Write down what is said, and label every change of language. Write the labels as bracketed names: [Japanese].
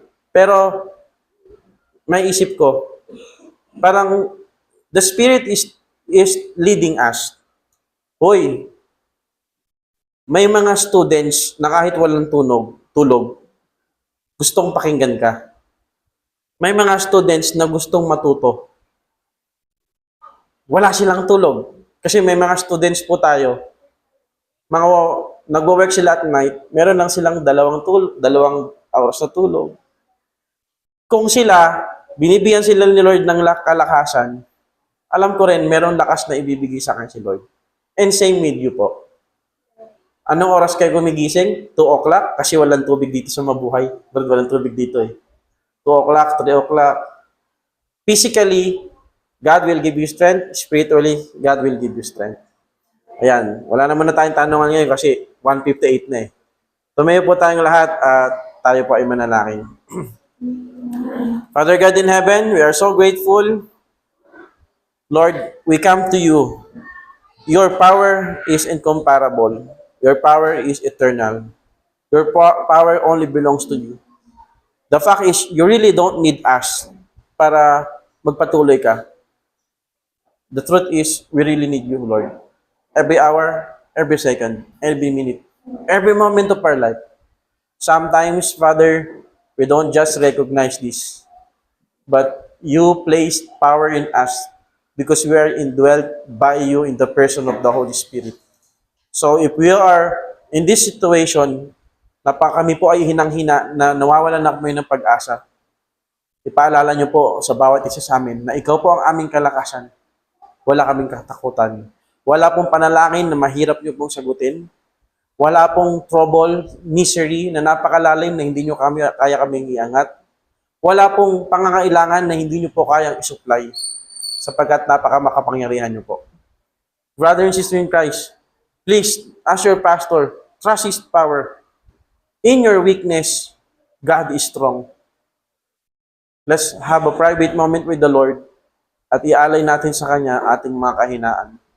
[Filipino] Pero may isip ko, parang [English] the Spirit is leading us. [Filipino] Hoy, May mga students na kahit walang tulog, gustong pakinggan ka. May mga students na gustong matuto. Wala silang tulog. Kasi may mga students po tayo, mga nagwo-work sila [English] at night, [Filipino] meron lang silang dalawang oras na tulog. Kung sila, binibigyan sila ni Lord ng kalakasan, alam ko rin, meron lakas na ibibigay sa akin si Lord. [English] And same with you [Filipino] po. Anong oras kayo gumigising? 2 o'clock? Kasi walang tubig dito sa mabuhay. Walang tubig dito eh. 2 o'clock, 3 o'clock. [English] Physically, God will give you strength. Spiritually, God will give you strength. [Filipino] Ayan. Wala naman na tayong tanungan ngayon kasi 1:58 na eh. Tumayo po tayong lahat at tayo po ay manalangin. [English] Father God in heaven, we are so grateful. Lord, we come to you. Your power is incomparable. Your power is eternal. Your power only belongs to you. The fact is, you really don't need us [Filipino] para magpatuloy ka. [English] The truth is, we really need you, Lord. Every hour, every second, every minute, every moment of our life. Sometimes, Father, we don't just recognize this, but you placed power in us because we are indwelt by you in the person of the Holy Spirit. So if we are in this situation, [Filipino] na kami po ay hinang-hina, na nawawalan na kami ng pag-asa, ipaalala niyo po sa bawat isa sa amin na ikaw po ang aming kalakasan. Wala kaming katakutan. Wala pong panalangin na mahirap niyo pong sagutin. Wala pong trouble, misery na napakalalim na hindi niyo kaya kaming iangat. Wala pong pangangailangan na hindi niyo po kayang isupply sapagkat napakamakapangyarihan niyo po. [English] Brother and sister in Christ, please, as your pastor, trust His power. In your weakness, God is strong. Let's have a private moment with the Lord [Filipino] at ialay natin sa Kanya ating mga kahinaan.